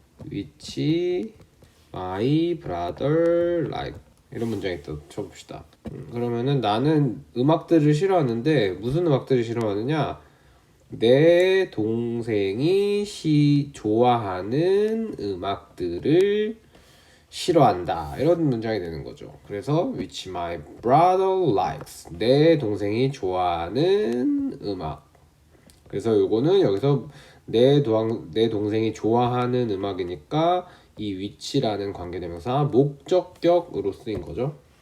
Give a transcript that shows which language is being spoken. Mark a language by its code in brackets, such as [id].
[en] which my brother like. [ko] 이런 문장이 또 쳐봅시다. 그러면은 나는 음악들을 싫어하는데 무슨 음악들을 싫어하느냐? 내 동생이 좋아하는 음악들을 싫어한다. 이런 문장이 되는 거죠. 그래서 [en] which my brother likes. [ko] 내 동생이 좋아하는 음악. 그래서 요거는 여기서 내 동생이 좋아하는 음악이니까 이 which라는 관계대명사 목적격으로 쓰인 거죠.